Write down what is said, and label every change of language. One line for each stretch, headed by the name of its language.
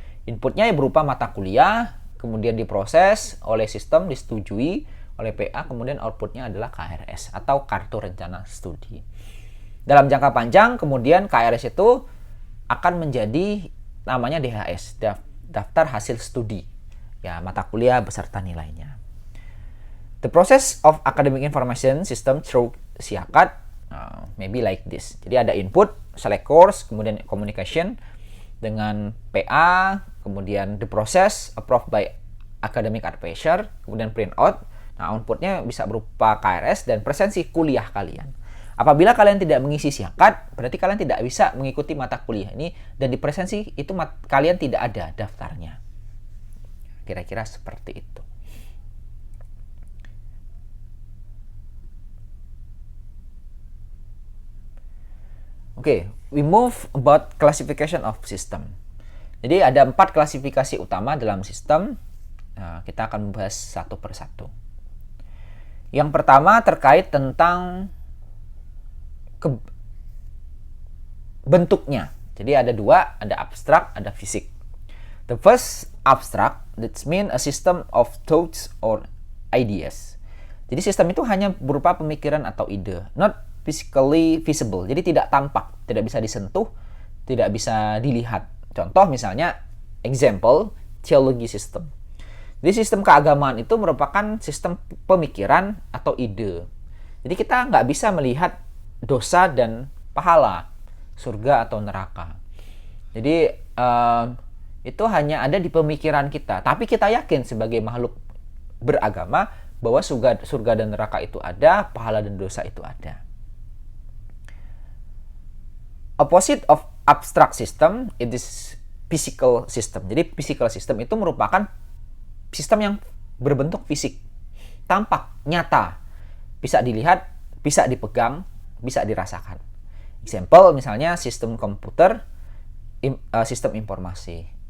Indonesian: Inputnya berupa mata kuliah, kemudian diproses oleh sistem, disetujui oleh PA, kemudian outputnya adalah KRS atau kartu rencana studi. Dalam jangka panjang, kemudian KRS itu akan menjadi namanya DHS, daftar hasil studi. Ya, mata kuliah beserta nilainya.
English: The process of academic information system through siakat maybe like this.
Indonesian: Jadi ada
English: input, select course, kemudian communication
Indonesian: dengan PA, kemudian
English: the process approved by academic advisor, kemudian print out.
Indonesian: Nah, outputnya bisa berupa KRS dan presensi kuliah kalian. Apabila kalian tidak mengisi siakat, berarti kalian tidak bisa mengikuti mata kuliah ini, dan di presensi itu kalian tidak ada daftarnya. Kira-kira seperti itu.
English: We move about classification of system.
Indonesian: Jadi ada 4 klasifikasi utama dalam sistem. Nah, kita akan membahas satu persatu. Yang pertama terkait tentang bentuknya. Jadi ada 2, ada abstrak, ada fisik.
English: The first, abstract, that means a system of thoughts or ideas.
Indonesian: Jadi sistem itu hanya berupa pemikiran atau ide,
English: not physically visible.
Indonesian: Jadi tidak tampak, tidak bisa disentuh, tidak bisa dilihat. Contoh misalnya,
English: example, theology system.
Indonesian: Jadi sistem keagamaan itu merupakan sistem pemikiran atau ide. Jadi kita nggak bisa melihat dosa dan pahala, surga atau neraka. Jadi itu hanya ada di pemikiran kita. Tapi kita yakin sebagai makhluk beragama bahwa surga dan neraka itu ada, pahala dan dosa itu ada.
English: Opposite of abstract system, it is physical system.
Indonesian: Jadi physical system itu merupakan sistem yang berbentuk fisik, tampak, nyata, bisa dilihat, bisa dipegang, bisa dirasakan. Example misalnya sistem komputer, sistem informasi.